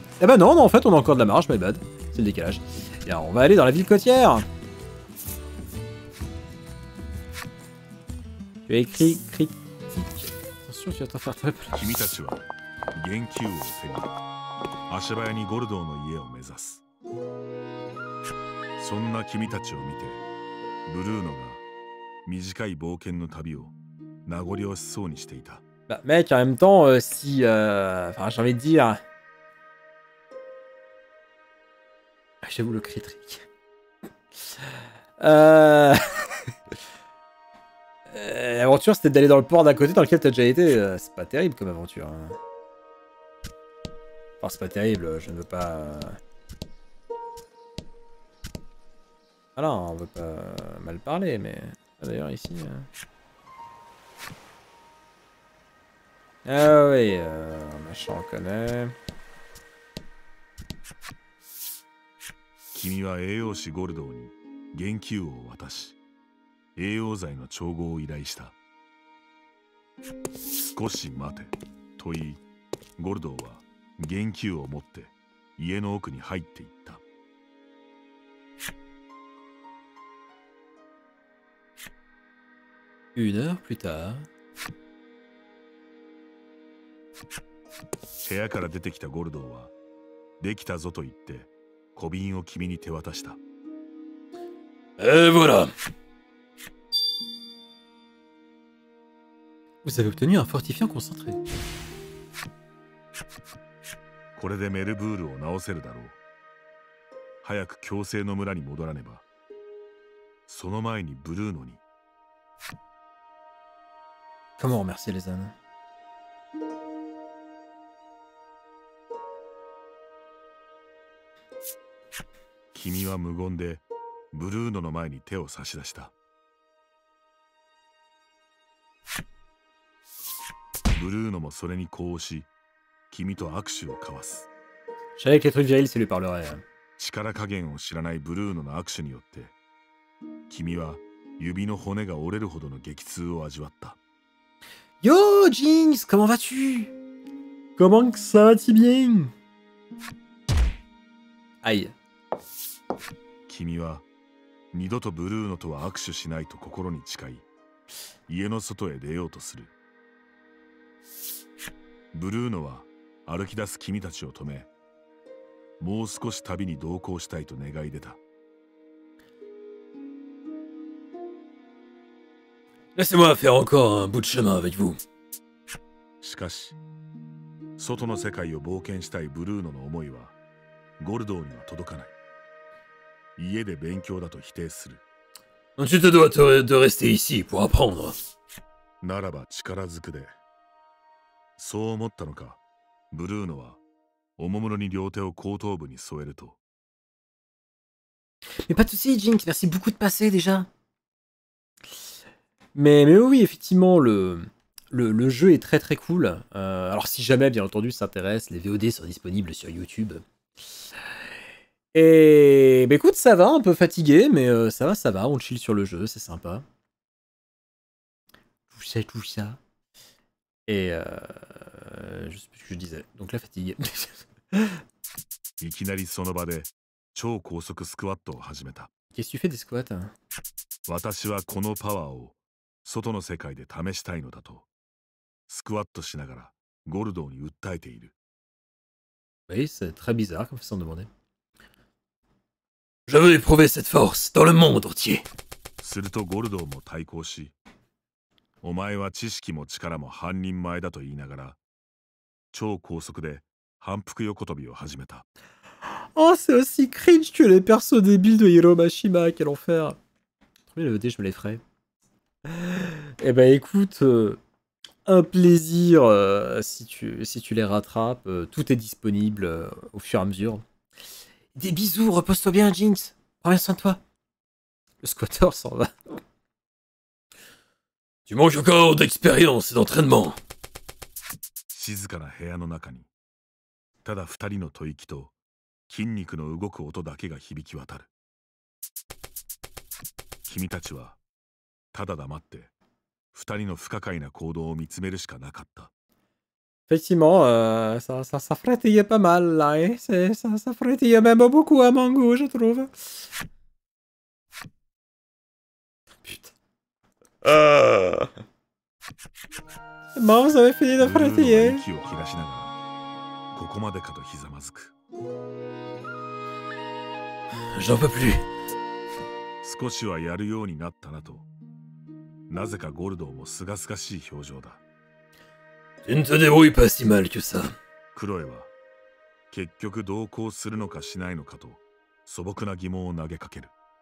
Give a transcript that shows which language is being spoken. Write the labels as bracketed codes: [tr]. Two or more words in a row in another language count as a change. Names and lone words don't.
[fr] Ah bah non, en fait, on a encore de la marge, [en] my bad. [fr] C'est le décalage. Et alors, on va aller dans la ville côtière. Tu as écrit critique. Attention, tu vas t'en faire très peu. [ja] 君たちは元気王を手に足早にゴルドーの家を目指す。そんな君たちを見てブルーノが短い冒険の旅を名残惜しそうにしていた。 [fr] Bah, mec, en même temps, si. Enfin, j'ai envie de dire. J'avoue le critique. L'aventure, c'était d'aller dans le port d'à côté dans lequel t'as déjà été. C'est pas terrible comme aventure. Hein. Enfin, c'est pas terrible, je ne veux pas. Voilà, on veut pas mal parler, mais. D'ailleurs, ici. Ah oui, machin, on connaît. [ja] 君は栄養士ゴルドーに元気王を渡し栄養剤の調合を依頼した。少し待てと言いゴルドーは元気王を持って家の奥に入っていった。 [fr] Une heure plus tard. [ja] 部屋から出てきたゴルドーはできたぞと言って小瓶を君に手渡した。 [fr] Et voilà. Vous avez obtenu un fortifiant concentré. [ja] これでメルブールを治せるだろう。早く強制の村に戻らねば。その前にブルーノに。 [fr] Comment remercier les ânes? [ja] 君は無言でブルーノの前に手を差し出した。ブルーノもそれに呼応し、君と握手を交わす。 [fr] Je savais que les trucs virils, ça lui parlerait. [ja] 力加減を知らないブルーノの握手によって、君は指の骨が折れるほどの激痛を味わった。 [fr] Yo, Jinx, comment vas-tu? Comment ça va-t-il bien? Aïe. [ja] 君は二度とブルーノとは握手しないと心に誓い、家の外へ出ようとする。ブルーノは歩き出す君たちを止め、もう少し旅に同行したいと願い出た。 [fr] Laissez-moi faire encore un bout de chemin avec vous. [ja] しかし、外の世界を冒険したいブルーノの思いはゴルドーには届かない。家で勉強だと否定する。 [fr] Tu te dois de rester ici pour apprendre. [ja] ならば力ずくで。そう思ったのか、ブルーノはおもむろに両手を後頭部に添えると。 [fr] Mais pas de soucis, Jinx, merci beaucoup de passer déjà. Mais oui, effectivement, le jeu est très très cool. Alors si jamais, bien entendu, ça t'intéresse, les VOD sont disponibles sur YouTube. Et bah écoute, ça va, un peu fatigué, mais ça va, on chill sur le jeu, c'est sympa. Tout ça. Et je sais plus ce que je disais, donc la fatigue. [ja] いきなりその場で超高速スクワットを始めた。 [fr] Qu'est-ce que tu fais des squats? [ja] 私はこのパワーを外の世界で試したいのだとスクワットしながらゴルドーに訴えている。 [fr] Oui, c'est très bizarre comme façon de demander. Je veux éprouver cette force dans le monde entier. [ja] するとゴルドーも対抗し、お前は知識も力も半人前だと言いながら、超高速で反復横跳びを始めた。 [fr] Oh, c'est aussi cringe que les persos débiles de Hiro Mashima, quel enfer. Trop bien le VD, je me les ferai. Eh ben écoute, un plaisir si tu les rattrapes. Tout est disponible au fur et à mesure. Des bisous, repose-toi bien, Jinx. Prends bien soin de toi. Le squatter s'en va. Tu manques encore d'expérience et d'entraînement. [ja] 静かな部屋の中に、ただ二人の吐息と筋肉の動く音だけが響き渡る。君たちはただ黙って二人の不可解な行動を見つめるしかなかった。 [fr] Effectivement, ça frétillait pas mal là, hein. Ça frétillait même beaucoup à Mango, je trouve. Putain. C'est bon, vous avez fini de ブルーノ frétiller. [ja] が息を切らしながら、ここまでかとひざまずく。 [fr] J'en peux plus. [ja] 少しはやるようになったなと。なぜかゴルドーもすがすがしい表情だ。 [fr] Tu ne te débrouilles pas si mal que ça. [ja] クロエは結局同行するのかしないのかと素朴な疑問を投げかける。